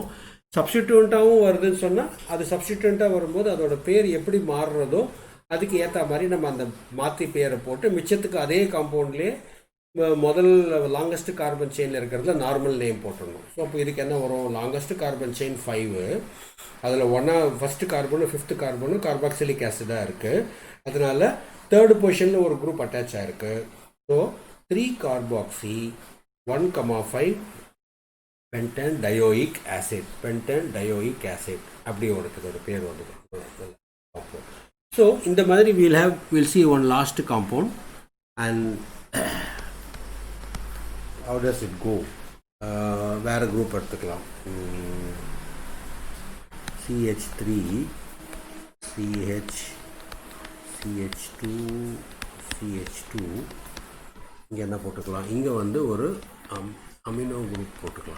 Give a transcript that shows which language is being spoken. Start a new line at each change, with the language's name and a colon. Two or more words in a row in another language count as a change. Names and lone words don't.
Tamil: சப்ஸ்டிடியூண்ட்டாகவும் வருதுன்னு சொன்னால் அது சப்ஸ்டிடியூண்ட்டாக வரும்போது அதோட பேர் எப்படி மாறுறதோ அதுக்கு ஏற்ற மாதிரி நம்ம அந்த மாற்றி பேரை போட்டு மிச்சத்துக்கு அதே காம்பவுண்ட்லேயே முதல்
English: longest carbon chain
Tamil: இருக்கிறதுல
English: normal name
Tamil: போட்டுடணும். ஸோ அப்போ இதுக்கு என்ன வரும்?
English: longest carbon chain
Tamil: 5, அதில் ஃபஸ்ட்டு கார்பனும் 5th கார்பனும்
English: carboxylic acid
Tamil: இருக்குது. அதனால் 3rd பொசிஷனில் ஒரு
English: group attach
Tamil: ஆகிருக்கு.
English: so 3 carboxy 1,5 pentan dioic acid. pentan dioic acid
Tamil: அப்படி உனக்கு ஒரு பேர் வந்து.
English: ஸோ
Tamil: இந்த மாதிரி
English: we'll see one last compound and how does it go?
Tamil: வேறு குரூப் எடுத்துக்கலாம். CH3 CH2 CH2. இங்கே என்ன போட்டுக்கலாம்? இங்கே வந்து ஒரு
English: amino group
Tamil: போட்டுக்கலாம்.